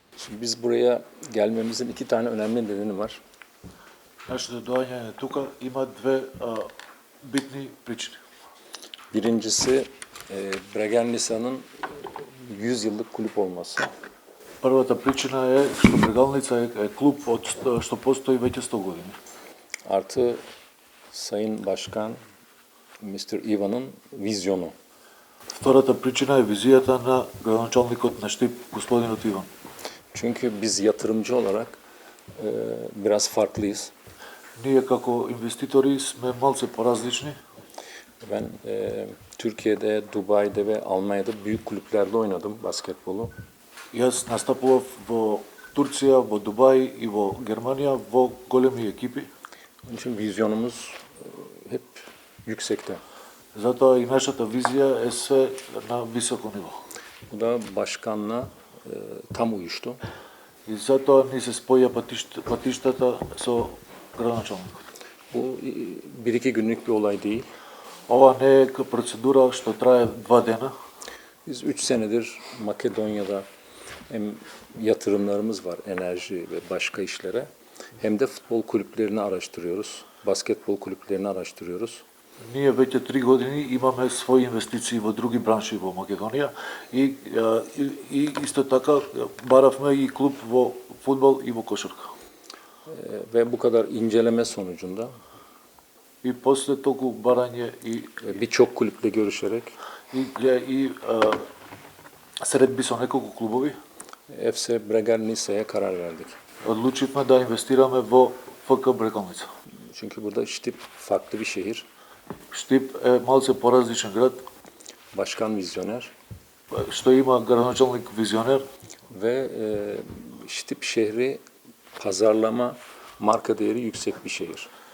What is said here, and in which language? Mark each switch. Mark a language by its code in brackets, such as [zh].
[tr] Biz buraya gelmemizin iki tane önemli nedeni var. [mk] Нашето доаѓање тука има две битни причини. [tr] Birincisi Bregenlisa'nın 100 yıllık kulüp olması. [mk] Првата причина е што Брегалница е клуб што постои веќе 100 години. [tr] Artı Sayın Başkan Mr. Ivan'ın vizyonu. [mk] Втората причина е визијата на градоначалникот на Штип, господинот Иван. [tr] Çünkü biz yatırımcı olarak biraz farklıyız. [mk] Ние како инвеститори сме малце поразлични. [tr] Ben Türkiye'de, Dubai'de ve Almanya'da büyük kulüplerde oynadım basketbolu. [mk] Јас настапував во Турција, во Дубај и во Германија во големи екипи. [tr] Onun için vizyonumuz hep yüksekte. [mk] Затоа и нашата визија е се на високо ниво. [tr] Bu da başkanla tam uyuştu. [mk] И затоа ни се споја патиштата со градоначалникот. [tr] Bu bir iki günlük bir olay değil. [mk] Ова не е процедура што трае 2 дена. [tr] Biz 3 senedir Makedonya'da hem yatırımlarımız var enerji ve başka işlere hem de futbol kulüplerini araştırıyoruz. Basketbol kulüplerini araştırıyoruz. [mk] Ние веќе 3 години имаме своји инвестиции во други бранши во Македонија и исто така баравме и клуб во фудбал и во кошарка. [tr] Ve bu kadar inceleme sonucunda [mk] И после толку барање [tr] birçok kulüple görüşerek [mk] и средби со неколку клубови, [tr] FC Bregenlisa'ya karar verdik. [mk] одлучивме да инвестираме во ФК Брегалница. [tr] Çünkü burada Štip farklı bir şehir. [mk] Штип е малце поразличен град, [tr] Başkan vizyoner [mk] што има градоначалник визионер [tr] ve Štip şehri pazarlama marka değeri yüksek bir şehir.